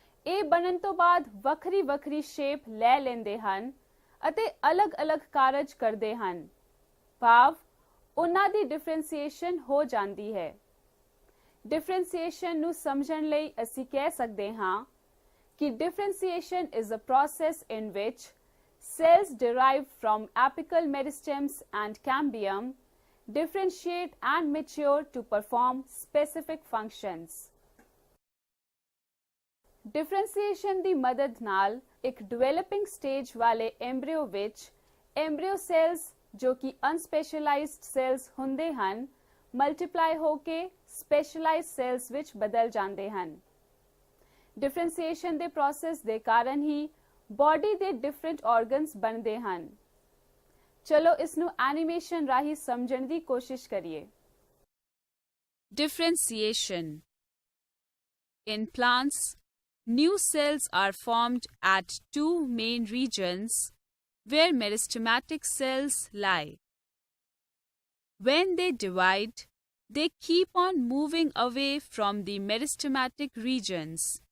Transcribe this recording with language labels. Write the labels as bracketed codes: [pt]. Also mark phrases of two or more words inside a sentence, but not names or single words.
[pa] ਇਹ ਬਣਨ ਤੋਂ ਬਾਅਦ ਵੱਖਰੀ ਵੱਖਰੀ ਸ਼ੇਪ ਲੈ ਲੈਂਦੇ ਹਨ ਅਤੇ ਅਲੱਗ-ਅਲੱਗ ਕਾਰਜ ਕਰਦੇ ਹਨ। ਭਾਵ ਉਹਨਾਂ ਦੀ ਡਿਫਰੈਂਸੀਏਸ਼ਨ ਹੋ ਜਾਂਦੀ ਹੈ। ਡਿਫਰੈਂਸੀਏਸ਼ਨ ਨੂੰ ਸਮਝਣ ਲਈ ਅਸੀਂ ਕਹਿ ਸਕਦੇ ਹਾਂ ਕਿ [en] differentiation is a process in which cells derived from apical meristems and cambium differentiate and mature to perform specific functions. [pa] Differentiation ਦੀ ਮਦਦ ਨਾਲ ਇੱਕ [en] developing stage [pa] ਵਾਲੇ embryo ਵਿੱਚ [en] embryo cells [pa] ਜੋ ਕਿ [en] unspecialized cells [pa] ਹੁੰਦੇ ਹਨ multiply ਹੋ ਕੇ [en] specialized cells [pa] ਵਿੱਚ ਬਦਲ ਜਾਂਦੇ ਹਨ। ਡਿਫਰੈਂਸੀਏਸ਼ਨ ਦੇ ਪ੍ਰੋਸੈਸ ਦੇ ਕਾਰਨ ਹੀ ਬਾਡੀ ਦੇ [en] different organs [pa] ਬਣਦੇ ਹਨ। ਚਲੋ ਇਸ ਨੂੰ ਐਨੀਮੇਸ਼ਨ ਰਾਹੀਂ ਸਮਝਣ ਦੀ ਕੋਸ਼ਿਸ਼ ਕਰੀਏ। [en] Differentiation. In plants, new cells are formed at two main regions where meristematic cells lie. When they divide, they keep on moving away from the meristematic regions.